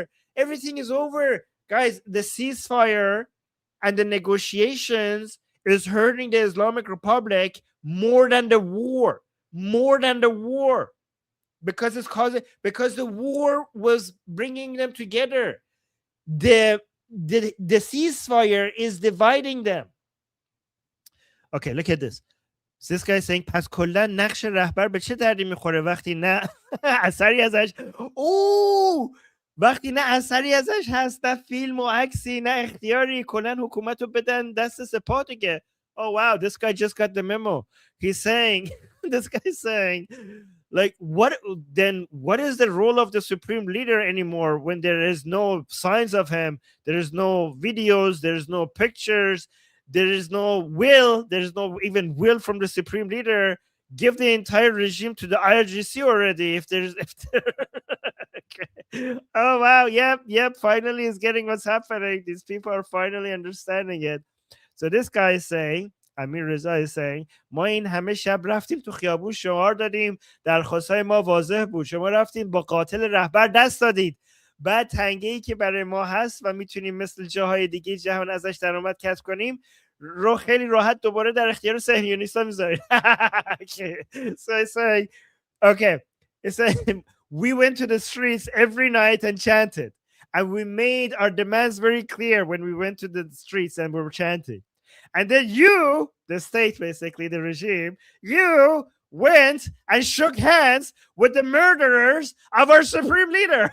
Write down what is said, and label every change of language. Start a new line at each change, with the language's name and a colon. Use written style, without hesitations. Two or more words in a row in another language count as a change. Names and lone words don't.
English: Guys, the ceasefire and the negotiations is hurting the Islamic Republic more than the war. Because the war was bringing them together. The ceasefire is dividing them. Okay, look at this. So this guy is saying,
Persian: پس کلا نقش رهبر به چه دردی میخوره وقتی نه اثری ازش وقتی نه اثری ازش هست، نه فیلم و عکسی، نه اختیاری، کلا حکومت رو بدن دست سپاه دیگه.
English: Oh wow, this guy just got the memo. He's saying, this guy is saying, like, what is the role of the supreme leader anymore when there is no signs of him, there is no videos, there is no pictures, there is no will, there is no even will from the supreme leader. Give the entire regime to the IRGC already. Okay. Oh wow, yep, finally is getting what's happening. These people are finally understanding it. So this guy is saying, امیر رضا is saying,
Persian: ما این همه شب رفتیم تو خیابون شعار دادیم، درخواستای ما واضح بود، شما رفتیم با قاتل رهبر دست دادید، بعد تنگه‌ای که برای ما هست و میتونیم مثل جاهای دیگه جهان ازش درآمد کسب کنیم رو خیلی راحت دوباره در اختیار صهیونیست‌ها میذارید.
English: So it's saying, okay, it's saying, we went to the streets every night and chanted, and we made our demands very clear when we went to the streets and we were chanting. And then you, the state, basically the regime, you went and shook hands with the murderers of our supreme leader.